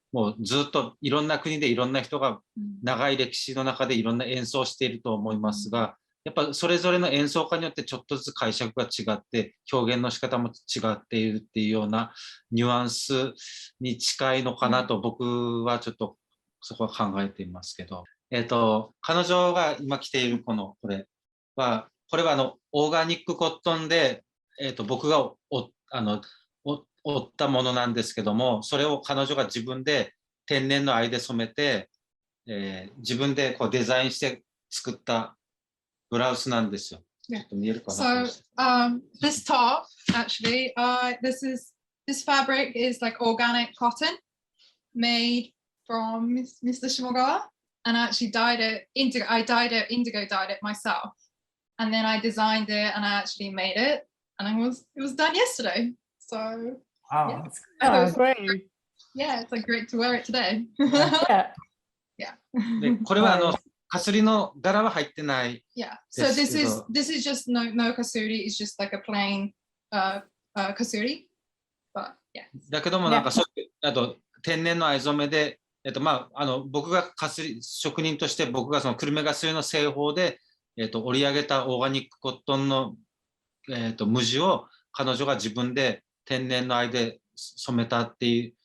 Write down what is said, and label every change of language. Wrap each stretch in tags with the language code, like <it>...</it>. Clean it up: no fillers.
<ja>もうずっといろんな国でいろんな人が長い歴史の中でいろんな演奏をしていると思いますが、やっぱそれぞれの演奏家によってちょっとずつ解釈が違って表現の仕方も違っているっていうようなニュアンスに近いのかなと僕はちょっとそこは考えていますけど、彼女が今着ているこれはオーガニックコットンで、僕が織ったものなんですけども、それを彼女が自分で天然の藍で染めて、自分でこうデザインして作ったブラウスなんですよ。ちょっと見えるかな。</ja> <en>So this top actually, this fabric is like organic cotton made from Mr. Shimogawa, and I actually dyed it indigo. I dyed it myself, and then I designed it and I actually made it, and it was done yesterday. So Wow. Oh, great. yeah, it's like great to wear it today. Yeah. Yeah.</en> <ja>でこれはカスリの柄は入ってない。</ja> <en>Yeah. So this is just no kasuri. It's just like a plain kasuri. But yeah.</en> <ja>だけどもなんかそういうあと天然の藍染めで、僕が職人として僕がその久留米ガスリの製法で、織り上げたオーガニックコットンの、無地を彼女が自分で天然の藍で染めたっていう。</ja>